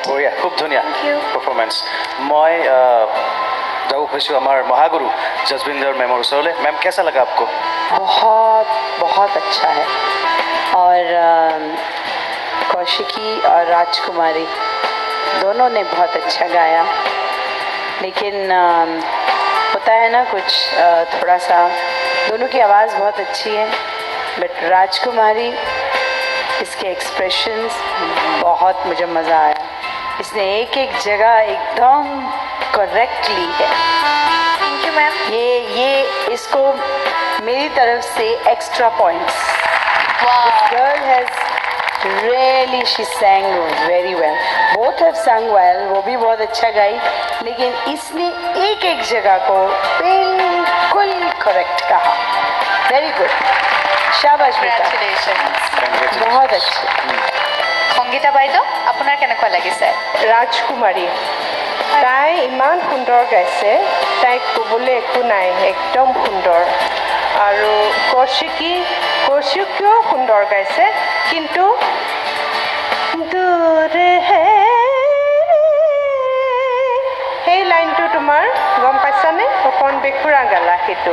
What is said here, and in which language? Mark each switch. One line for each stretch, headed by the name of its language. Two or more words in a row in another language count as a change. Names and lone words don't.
Assamese: খুব ধুনীয়া পাৰফৰ্মেন্স মই
Hindi: जाऊ खुशी हमारे महागुरु जसविंदर मैम और उसले मैम कैसा लगा आपको बहुत बहुत अच्छा है और कौशिकी और राजकुमारी दोनों ने बहुत अच्छा गाया लेकिन होता है ना कुछ थोड़ा सा दोनों की आवाज़ बहुत अच्छी है बट राजकुमारी इसके एक्सप्रेशंस बहुत मुझे मज़ा आया इसने एक एक जगह एकदम करेक्टली है
English: thank you ma'am
Hindi: ये इसको मेरी तरफ से
English: extra points girl has really she sang very well both have sang well
Hindi: वो भी बहुत अच्छा गाई लेकिन इसने एक एक जगह को बिल्कुल करेक्ट कहा
English: very good
Hindi: शाबाश कॉन्ग्रेचुलेशन्स बहुत अच्छे
Assamese: সংগীতা বাইদেউ আপোনাৰ কেনেকুৱা লাগিছে ৰাজকুমাৰী তাই ইমান সুন্দৰ গাইছে তাইক ক'বলৈ একো নাই একদম সুন্দৰ আৰু কৌশিকীও সুন্দৰ গাইছে কিন্তু দূৰ হে সেই লাইনটো তোমাৰ গম পাইছানে অকণ বেখুৰা গালা সেইটো